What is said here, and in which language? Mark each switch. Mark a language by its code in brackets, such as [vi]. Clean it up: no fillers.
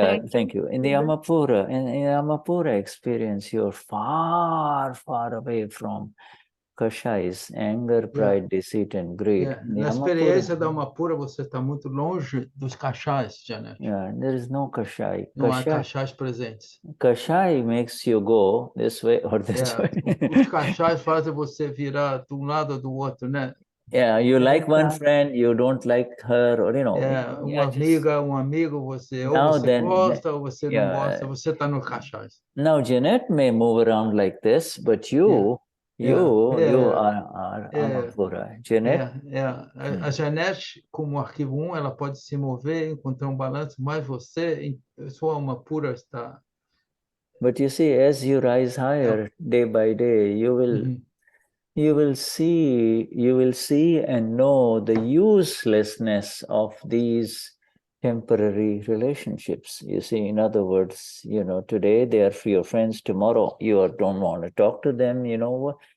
[en] Thank you. In the Amapura experience, you're far, far away from kashays, anger, pride, deceit, and greed. [pt] Na experiência da alma pura, você está muito longe dos kashays, Janete. [en] There is no kashay. [pt] Não há kashays presentes. [en] Kashay makes you go this way or this way. [pt] Os kashays fazem você virar de um lado ou do outro, né? [en] Yeah, you like one friend, you don't like her, or [pt] amiga, amigo, você ou você gosta ou você não gosta, você está no kashays. [en] Now Jeanette may move around like this, but you are Amapura. Jeanette? [pt] A Jeanette, como arquivo 1, ela pode se mover, encontrar balanço, mas você, sua Amapura está... [en] But you see, as you rise higher day by day, you will see and know the uselessness of these temporary relationships. You see, in other words, today they are for your friends, tomorrow you don't want to talk to them, what?